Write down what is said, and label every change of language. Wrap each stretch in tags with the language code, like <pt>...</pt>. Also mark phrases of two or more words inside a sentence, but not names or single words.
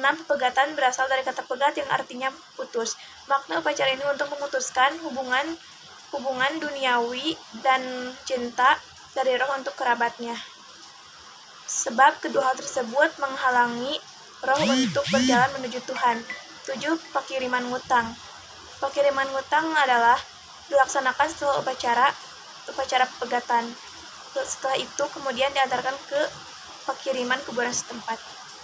<id>Pepegatan berasal dari kata pegat yang artinya putus. Makna upacara ini untuk memutuskan hubungan duniawi dan cinta dari roh untuk kerabatnya. Sebab kedua hal tersebut menghalangi roh untuk berjalan menuju Tuhan. 7. Pakiriman ngutang. Pakiriman ngutang adalah dilaksanakan setelah upacara pepegatan. Setelah itu kemudian diantarkan ke pakiriman kuburan setempat.</id>